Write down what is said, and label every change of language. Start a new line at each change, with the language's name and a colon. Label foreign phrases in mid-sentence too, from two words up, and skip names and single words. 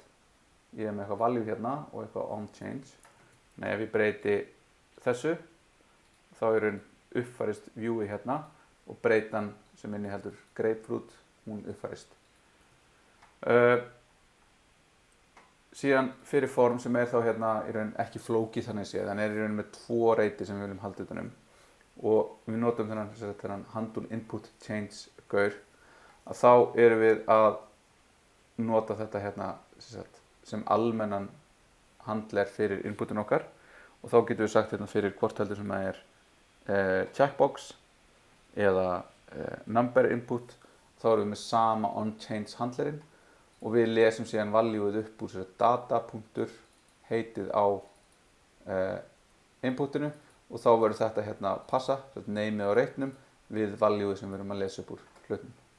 Icelandic: Ég er með eitthvað value og eitthvað onChange. Nei, ef ég breyti þessu, þá er uppfærist viewið og breytan sem inniheldur grapefruit, hún uppfærist. Síðan fyrir form sem er þá í raun ekki flókið þannig séð, þannig er í raun með 2 reyti sem við viljum halda utan og við notum þennan
English: handle input change
Icelandic: gaur, að þá erum við að nota þetta sem almennan handler fyrir inputin okkar og þá getum við sagt fyrir hvort heldur sem það er checkbox eða
English: number input,
Icelandic: þá erum við með sama onChange handlerinn og við lesum síðan valjúið upp úr data.punktur heitið á inputinu og þá verður þetta passa, nameið á reitnum við valjúið sem við erum að lesa upp úr hlutnum.